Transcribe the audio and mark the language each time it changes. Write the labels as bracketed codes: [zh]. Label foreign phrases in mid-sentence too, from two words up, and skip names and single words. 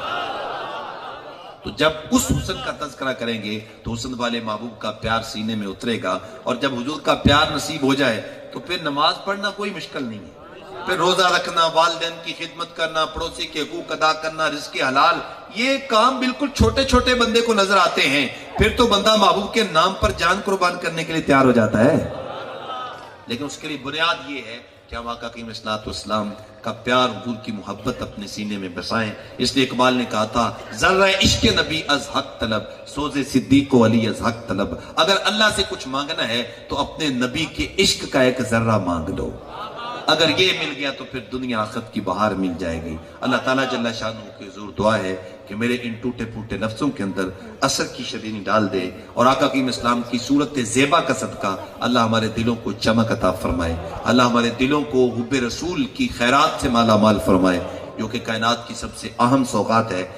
[ur] تو جب اس حسن کا تذکرہ کریں گے تو حسن والے محبوب کا پیار سینے میں اترے گا، اور جب حضور کا پیار نصیب ہو جائے تو پھر نماز پڑھنا کوئی مشکل نہیں ہے، پھر روزہ رکھنا، والدین کی خدمت کرنا، پڑوسی کے حقوق ادا کرنا، رزق حلال، یہ کام بالکل چھوٹے چھوٹے بندے کو نظر آتے ہیں۔ پھر تو بندہ محبوب کے نام پر جان قربان کرنے کے لیے تیار ہو جاتا ہے۔ لیکن اس کے لیے بنیاد یہ ہے کہ ہم آقا کریم [ar] صلی اللہ علیہ وسلم [ur] کا پیار، حضور کی محبت اپنے سینے میں بسائیں۔ اس لیے اقبال نے کہا تھا، [fa] ذرہ عشق نبی از حق طلب، سوز صدیق و علی از حق طلب۔ [ur] اگر اللہ سے کچھ مانگنا ہے تو اپنے نبی کے عشق کا ایک ذرہ مانگ لو، اگر یہ مل گیا تو پھر دنیا آخرت کی بہار مل جائے گی۔ اللہ تعالیٰ جل شانہ کی حضور دعا ہے کہ میرے ان ٹوٹے پھوٹے لفظوں کے اندر اثر کی شرینی ڈال دے، اور آقا کریم اسلام کی صورت زیبا کا صدقہ اللہ ہمارے دلوں کو چمک عطا فرمائے، اللہ ہمارے دلوں کو حب رسول کی خیرات سے مالا مال فرمائے، جو کہ کائنات کی سب سے اہم سوغات ہے۔